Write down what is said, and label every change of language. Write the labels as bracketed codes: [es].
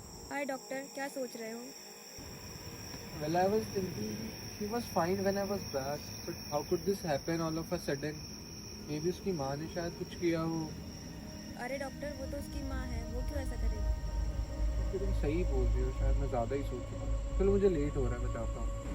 [hi] हाय doctor, क्या सोच रहे हो? [en] Well, I was thinking she was fine when I was back, but how could this happen all of a sudden? [hi] Maybe उसकी माँ ने शायद कुछ किया हो। अरे डॉक्टर, वो तो उसकी माँ है, वो क्यों ऐसा करेगी? तो तुम सही बोल रही हो, शायद मैं ज़्यादा ही सोच रहा हूँ। चलो मुझे लेट हो रहा है, मैं जाता हूँ।